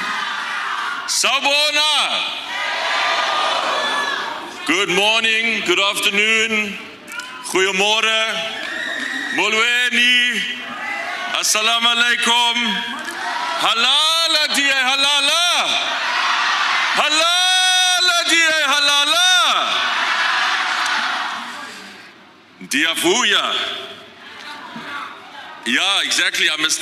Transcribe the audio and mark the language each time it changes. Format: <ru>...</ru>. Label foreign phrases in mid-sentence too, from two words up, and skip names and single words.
<zu>Sawubona.</zu> <en>Good morning, good afternoon,</en> <af>goeiemorgen, molweni,</af> <ar>assalamu alaikum, halala diye halala, halala diye halala.</ar> <en>Ndiyavuya Yeah, exactly. I missed.</en>